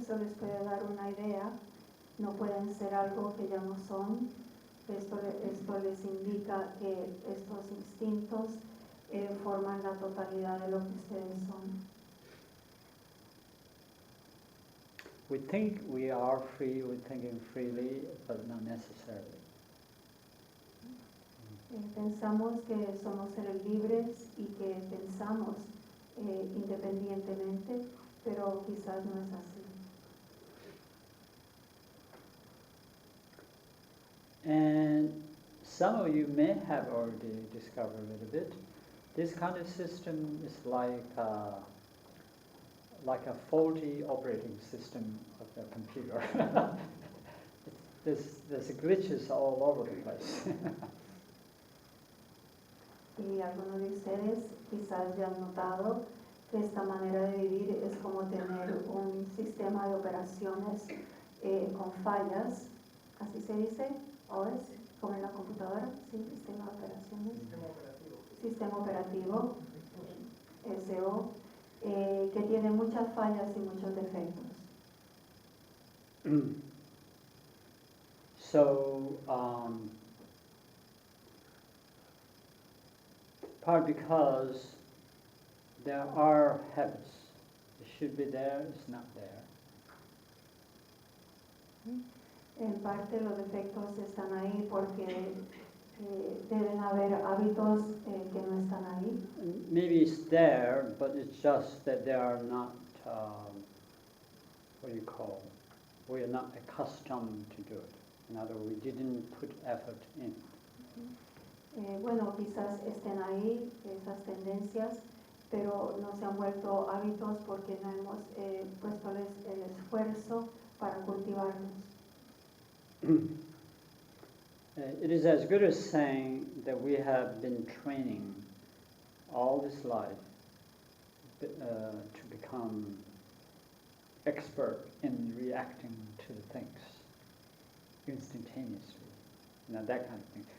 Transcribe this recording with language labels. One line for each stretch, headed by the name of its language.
Spanish: Eso les puede dar una idea. No pueden ser algo que ya no son. Esto les indica que estos instintos forman la totalidad de lo que ustedes son.
English: We think we are free, we're thinking freely, but not necessarily.
Spanish: Pensamos que somos seres libres y que pensamos independientemente, pero quizás no es así.
English: And some of you may have already discovered a little bit. This kind of system is like a faulty operating system of the computer. There's glitches all over the place.
Spanish: Y algunos de ustedes quizás ya han notado que esta manera de vivir es como tener un sistema de operaciones con fallas, así se dice, o es como en la computadora, sí, sistema de operaciones. Sistema operativo, SO, que tiene muchas fallas y muchos defectos.
English: So part because there are habits. It should be there, it's not there.
Spanish: En parte los defectos están ahí porque deben haber hábitos que no están ahí.
English: Maybe it's there, but it's just that they are not, what do you call, we are not accustomed to do it. In other words, we didn't put effort in.
Spanish: Bueno, quizás estén ahí esas tendencias, pero no se han vuelto hábitos porque no hemos puesto el esfuerzo para cultivarlos.
English: It is as good as saying that we have been training all this life to become expert in reacting to the things instantaneously, that kind of thing.